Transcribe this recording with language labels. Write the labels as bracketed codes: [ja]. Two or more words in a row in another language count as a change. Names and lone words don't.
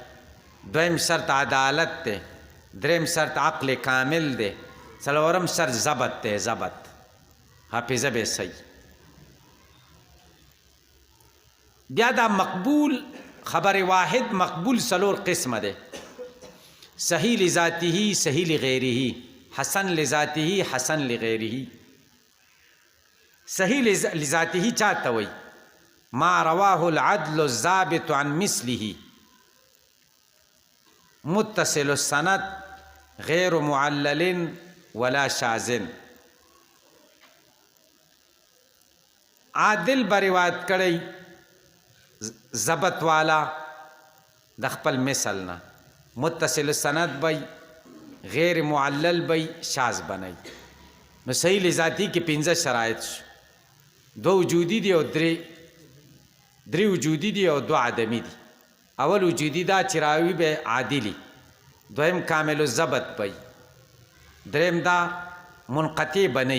[ps] دویم شرط عدالت دی. دریم شرط عقل کامل دی. څلورم شرط ضبط دی. ضبط حافظه به صحیح. بیا دا مقبول خبر واحد مقبول څلور قسمه دی. [ar] صحیح لذاته، صحیح لغیره، حسن لذاته، حسن لغیره. [ps] صحیح لذاته چاته وي؟ [ar] ما رواه العدل الضابط عن مثله متصل السند غیر معلل ولا شاذ. [ps] عادل به روایت کړی، ضبط والا د خپل مثل نه. [ar] متصل السند [ps] بی، [ar] غیر معلل [ps] بی، شاذ بنی. نو صحیح لذاتی کې 15 شرایط شو. 2 وجودی دی او 3 وجودی دی او 2 عدمی دی. اول وجودی دا چې راوي به عادلی. دویم [ar] کامل الضبط [ps] بی. دریم دا منقطع بنی.